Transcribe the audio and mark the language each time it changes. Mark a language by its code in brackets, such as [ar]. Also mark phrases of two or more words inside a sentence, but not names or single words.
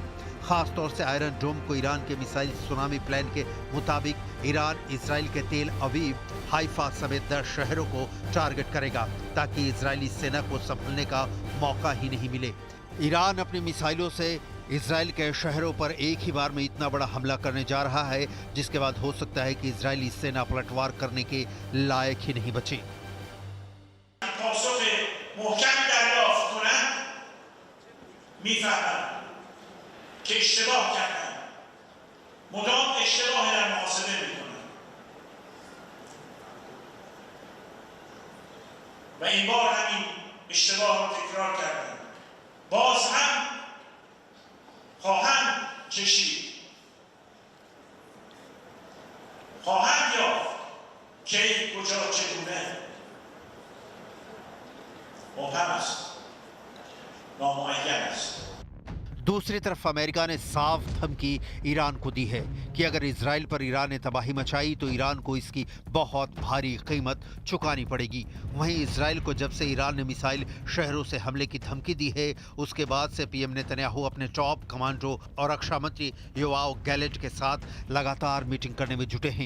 [hi] खास तौर से आयरन डोम को ईरान के [en] missile tsunami plan [hi] के मुताबिक ईरान इजराइल के तेल अवीव, हाइफा समेत 10 शहरों को टारगेट करेगा ताकि इजरायली सेना को संभलने का मौका ही नहीं मिले। ईरान अपनी मिसाइलों से इजराइल के शहरों पर एक ही बार में इतना बड़ा हमला करने जा रहा है जिसके बाद हो सकता है कि इजरायली सेना पलटवार करने के लायक ही नहीं बचे। [fa] که اشتباه کردن مدام اشتباه در محاسبه میکنن و این بار همین اشتباه رو تکرار کردن. باز هم خواهند کشید، خواهند یافت که کجا چگونه مبهم است، نامعین است. [hi] दूसरी तरफ अमेरिका ने साफ धमकी ईरान को दी है कि अगर इजराइल पर ईरान ने तबाही मचाई तो ईरान को इसकी बहुत भारी कीमत चुकानी पड़ेगी। वहीं इजराइल को जब से ईरान ने मिसाइल शहरों से हमले की धमकी दी है उसके बाद से पीएम नेतन्याहू अपने [en] top commando [hi] और रक्षा मंत्री योआव गैलेंट के साथ लगातार मीटिंग करने में जुटे हैं।